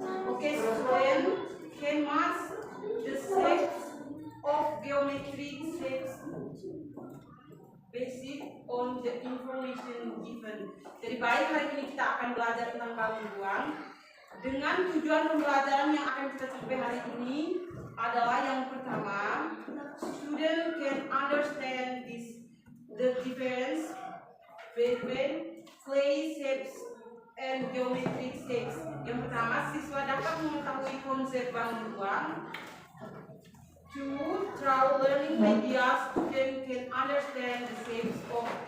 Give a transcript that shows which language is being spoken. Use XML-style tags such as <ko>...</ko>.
<en>Okay, student, can match the shapes of geometric shapes based on the information given.</en> <id>Jadi baik, hari ini kita akan belajar tentang bangun ruang. Dengan tujuan pembelajaran yang akan kita capai hari ini adalah yang pertama,</id> <en>student can understand the difference between clay shapes and geometric shapes.</en> <id>Yang pertama, siswa dapat mengetahui konsep bangun ruang.</id> <en>2. Through learning media, student can understand the shapes of</en>